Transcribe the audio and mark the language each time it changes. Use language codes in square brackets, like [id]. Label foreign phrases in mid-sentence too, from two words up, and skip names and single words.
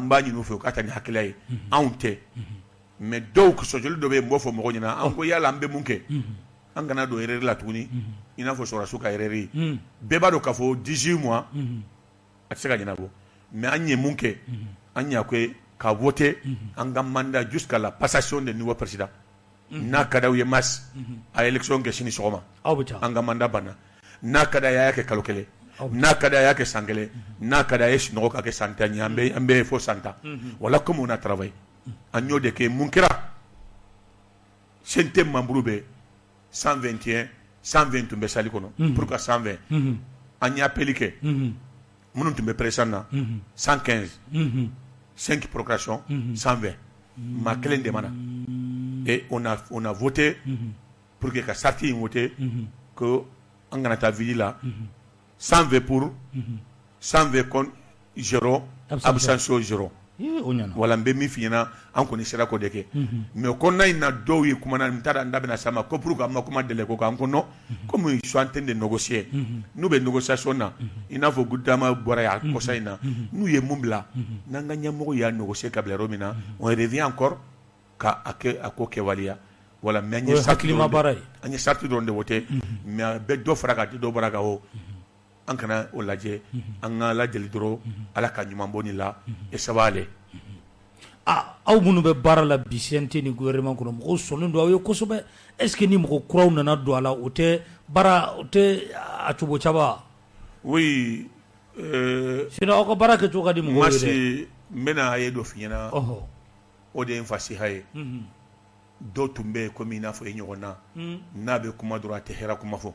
[bm] b'a ɲini u fɛ u ka taa ni hakilila ye anw tɛ mais dɔw sɔsɔli dɔ bɛ yen n b'o fɔ mɔgɔ ɲɛna an ko yala an bɛ mun kɛ an kana don erreur la tuguni i n'a fɔ sɔrɔdasiw ka erreur ye bɛɛ b'a dɔn k'a fɔ 18 mois a tɛ se ka ɲɛnabɔ mais an ye mun kɛ an y'a kɛ ka voter an ka mandat [fr] jusqu'à la passation de nouveau président [bm] n'a ka d'aw ye mars a élection kɛ sini sɔgɔma an ka mandat banna n'a ka d'a ye a y'a kɛ kalo kelen n'a ka d'a ye a y'a kɛ san kelen n'a ka d'a ye sunɔgɔ ka kɛ san 10 ye an bɛ fɔ san 10 [fr] voilà comme on a travaillé [bm] an y'o de kɛ mun kɛra CNT membre bɛ 121 120 tun bɛ salle kɔnɔ [fr] pour que [bm] 120 an y'a appelé kɛ minnu tun bɛ président na 115 5 procurations 120 maa kelen de mana [fr] et on a voté pour que [bm] ka charte in voté que an kana taa ville la 120 pour 120 contre 0 abstention 0 wala n bɛ min f'i ɲɛna an kɔni sera k'o de kɛ mais kɔnɔna in na dɔw ye kuma na n t'a dɔn n da bɛna s'a ma ko [fr] pour que [bm] an ma kuma délai ko kan ko non [fr] comme ils sont en train de négocier [bm] n'u bɛ négociation na i n'a fɔ Goudiama bɔra yan kɔsa in na n'u ye mun bila n'an ka ɲɛmɔgɔ y'a négocier ka bila yɔrɔ min na [fr] on revient encore [bm] ka a ko kɛwaleya wala mais an ye charte dɔrɔn de voté mais a bɛ dɔ fara kan a tɛ dɔ bɔra kan o an kana o lajɛ an ka lajɛli dɔrɔn Ala ka ɲuman bɔ nin la [fr] et ça va aller [bm] aw minnu bɛ baara la bi CNT ni gouvernement kɔnɔ mɔgɔw sɔnnen don aw ye kosɛbɛ [fr] est ce que [bm] ni mɔgɔ kuraw nana don a la o tɛ a cogo caba oui sinon aw ka baara kɛcogo ka di mɔgɔw ye dɛ n bɛna a ye dɔ f'i ɲɛna o de ye n fasiha ye dɔw tun bɛ yen komi i n'a fɔ e ɲɔgɔn na n'a bɛ kuma dɔrɔn a tɛ hɛrɛ kuma fɔ